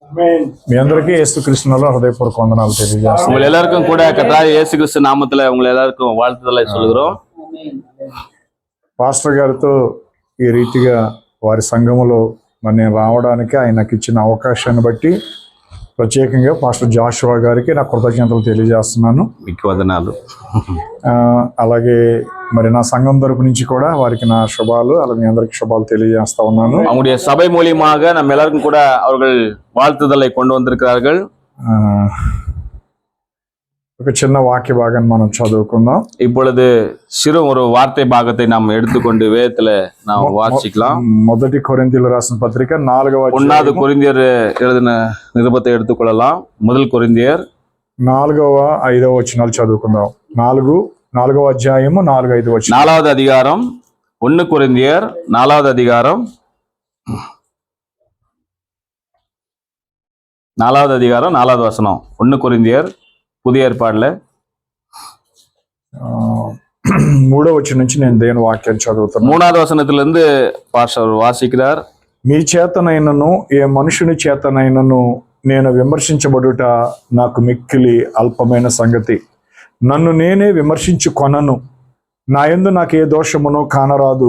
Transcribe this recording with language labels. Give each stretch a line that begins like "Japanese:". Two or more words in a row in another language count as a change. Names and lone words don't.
Telugu: మీ అందరికీ యేసుక్రీస్తునామములో హృదయపూర్వక వందనాలు తెలియజేస్తున్నాను.
Tamil: உங்கள் எல்லாருக்கும் கூட கர்த்தராகிய இயேசு கிறிஸ்து நாமத்துல உங்கள் எல்லாருக்கும் வாழ்த்துதலை சொல்கிறோம்.
Telugu: పాస్టర్ గారితో ఈ రీతిగా వారి సంఘములో మరి నేను రావడానికి ఆయన నాకు ఇచ్చిన అవకాశాన్ని బట్టి ప్రత్యేకంగా పాస్టర్ జాషువా గారికి నా కృతజ్ఞతలు తెలియజేస్తున్నాను. మీకు వందనాలు. అలాగే మరి నా సంఘం తరపు నుంచి కూడా వారికి నా శుభాలు, అలాగే మీ అందరికి శుభాలు తెలియజేస్తా ఉన్నాను.
Tamil: அவங்களுடைய சபை மூலியமாக நம்ம எல்லாருக்கும் கூட அவர்கள் வாழ்த்துதலை கொண்டு வந்திருக்கிறார்கள்.
Telugu: ఒక చిన్న వాక్య భాగాన్ని మనం చదువుకుందాం.
Tamil: இப்பொழுது சிறு ஒரு வார்த்தை பாகத்தை நாம் எடுத்துக்கொண்டு வேதத்துல நாம் வாசிக்கலாம்.
Telugu: మొదటి కొరింథీయులు రాసిన పత్రిక 4వ
Tamil: ஒன்னாவது கொரிந்தியர் எழுதின நிருபத்தை எடுத்துக்கொள்ளலாம். முதல் கொரிந்தியர்
Telugu: 4వ 5వ వచనాలు చదువుకుందాం. 4వ అధ్యాయము 4-5 వచనం.
Tamil: 4வது அதிகாரம் 1 கொரிந்தியர் 4வது அதிகாரம் 4வது வசனம். 1 கொரிந்தியர் புதிய ஏற்பாடுல
Telugu: 3వ వచనం నుంచి నేను దేవుని వాక్యాన్ని చదువుతాను.
Tamil: 3வது వచనத்திலிருந்து பாஸ்டர் வாசிக்கிறார்.
Telugu: మీ చేతనైనను ఏ మనుషుని చేతనైనను నేను విమర్శించబడుట నాకు మిక్కిలి అల్పమైన సంగతి. నన్ను నేనే విమర్శించుకొనను. నా యందు నాకు ఏ దోషమునో కానరాదు.